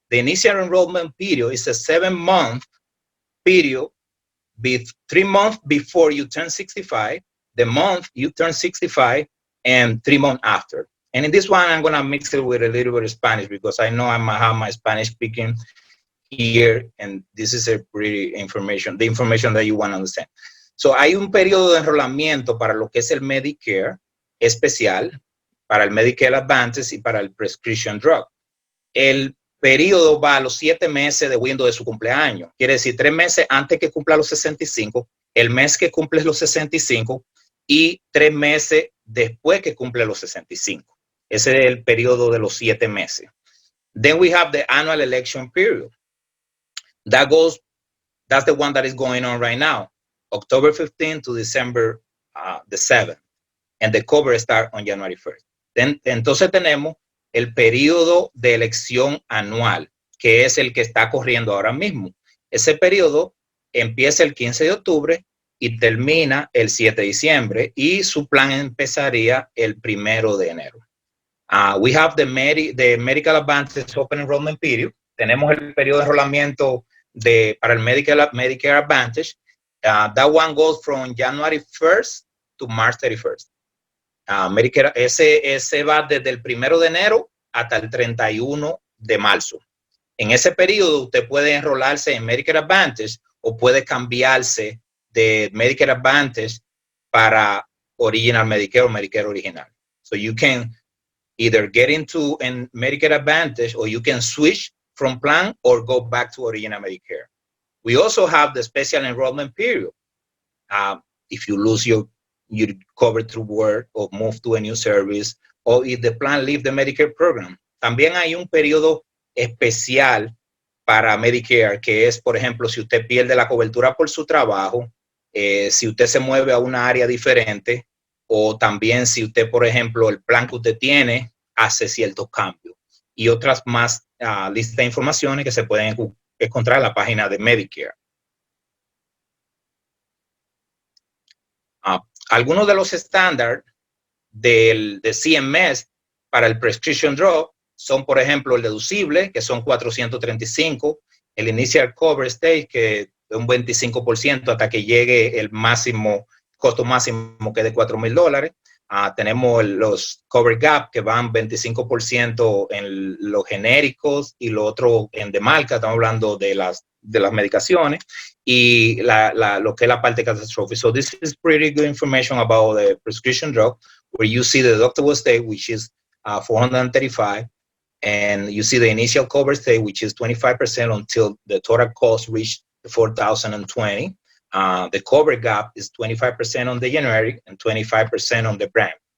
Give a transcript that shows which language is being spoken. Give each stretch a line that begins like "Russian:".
English: The initial enrollment period is a 7-month period, 3 months before you turn 65, the month you turn 65, and 3 months after. And in this one, I'm going to mix it with a little bit of Spanish because I know I might have my Spanish speaking here, and this is a pretty information, the information that you want to understand.
Spanish: So hay un periodo de enrolamiento para lo que es el Medicare especial, para el Medicare Advantage y para el prescription drug. El periodo va a los 7 meses de window de su cumpleaños. Quiere decir 3 meses antes que cumpla los 65, el mes que cumple los 65 y 3 meses después que cumple los 65. Ese es el periodo de los 7 meses.
English: Then we have the annual election period. That's the one that is going on right now, October 15 to December the 7th. And the cover start on January 1st.
Spanish: Entonces tenemos el periodo de elección anual, que es el que está corriendo ahora mismo. Ese periodo empieza el 15 de octubre y termina el 7 de diciembre y su plan empezaría el 1 de enero.
English: We have the Medical Advantage Open Enrollment Period.
Spanish: Tenemos el periodo de enrolamiento para el Medicare Advantage.
English: That one goes from January 1st to March 31st.
Spanish: Medicare, ese va desde el 1 de enero hasta el 31 de marzo. En ese periodo usted puede enrolarse en Medicare Advantage o puede cambiarse de Medicare Advantage para Original Medicare o Medicare Original.
English: So you can either get into Medicare Advantage or you can switch from plan or go back to Original Medicare. We also have the Special Enrollment Period. If you lose your cover through work or move to a new service, or if the plan leave the Medicare program.
Spanish: También hay un periodo especial para Medicare, que es, por ejemplo, si usted pierde la cobertura por su trabajo, si usted se mueve a una área diferente, o también si usted, por ejemplo, el plan que usted tiene hace ciertos cambios. Y otras más listas de informaciones que se pueden encontrar en la página de Medicare. Algunos de los estándares de CMS para el prescription drug son, por ejemplo, el deducible, que son 435, el
English: initial cover stage,
Spanish: que es un 25% hasta que llegue el costo máximo, que es de $4,000. Tenemos los cover gap, que van 25% en los genéricos y lo otro en de marca. Estamos hablando de las medicaciones y lo que es la parte catastrophe.
English: So this is pretty good information about the prescription drug, where you see the deductible state, which is $435, and you see the initial cover state, which is 25% until the total cost reached $4,020. The cover gap is 25% on the generic and 25% on the brand.